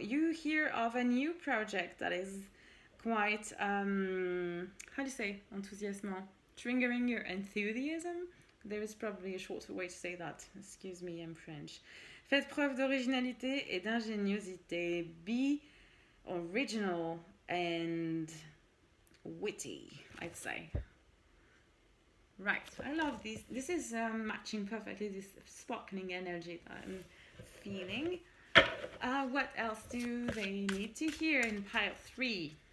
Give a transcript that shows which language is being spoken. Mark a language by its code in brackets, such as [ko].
[en] You hear of a new project that is quite, how do you say, enthousiasmant? Triggering your enthusiasm? There is probably a shorter way to say that. Excuse me, I'm French. [fr] Faites preuve d'originalité et d'ingéniosité. [en] Be original and witty, I'd say. Right, I love this. This is matching perfectly this sparkling energy that I'm feeling. What else do they need to hear in pile 3?